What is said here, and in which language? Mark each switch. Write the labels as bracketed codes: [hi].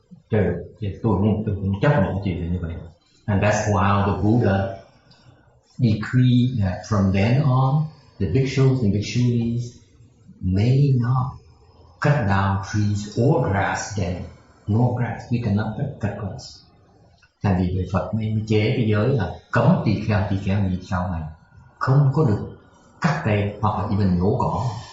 [vi] Tôi không chấp nhận chuyện như vậy. [en] And that's why the Buddha decreed that from then on, the bhikshus and bhikshunis may not cut down trees or grass then. No grass, we cannot cut grass. [vi] Thành vì Phật mới chế cái giới là cấm tỳ kheo gì sau này không có được cắt cây hoặc là even nhổ cỏ.